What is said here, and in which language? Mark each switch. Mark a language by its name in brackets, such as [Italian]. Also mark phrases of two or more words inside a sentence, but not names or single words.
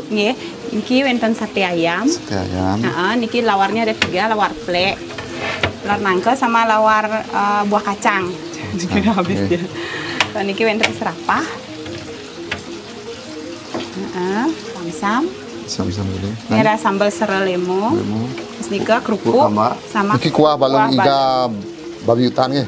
[Balinese] Nggih, niki wonten sate ayam. [Indonesian] Sate ayam. Niki lawarnya ada 3, lawar plek, lawar nangka sama lawar buah kacang. Sudah habis oke. dia. Kalau [Balinese] niki wonten [Indonesian] serapah. Samsam. Sam-sam dulu. Ini ada sambal serelemo. Terus nika kerupuk sama Iki kuah balung iga babi hutan ya.